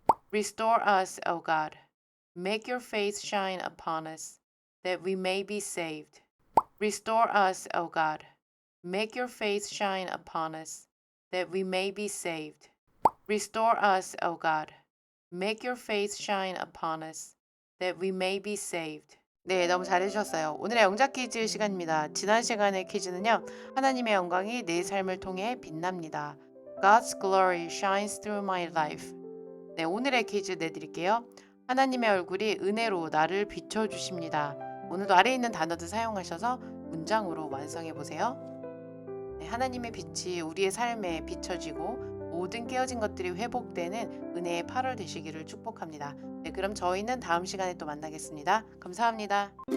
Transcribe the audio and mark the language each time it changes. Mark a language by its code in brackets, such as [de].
[en] Restore us, O God. Make your face shine upon us, that we may be saved. Restore us, O God. Make your face shine upon us, that we may be saved. Restore us, O God. Make your face shine upon us, that we may be saved. [ko] 네, 너무 잘해주셨어요. 오늘의 영작 퀴즈 시간입니다. 지난 시간의 퀴즈는요. 하나님의 영광이 내 삶을 통해 빛납니다. [en] God's glory shines through my life. [ko] 네, 오늘의 퀴즈 내드릴게요. 하나님의 얼굴이 은혜로 나를 비춰주십니다. 오늘도 아래에 있는 단어들 사용하셔서 문장으로 완성해 보세요. 네, 하나님의 빛이 우리의 삶에 비춰지고 모든 깨어진 것들이 회복되는 은혜의 8월 되시기를 축복합니다. 네, 그럼 저희는 다음 시간에 또 만나겠습니다. 감사합니다.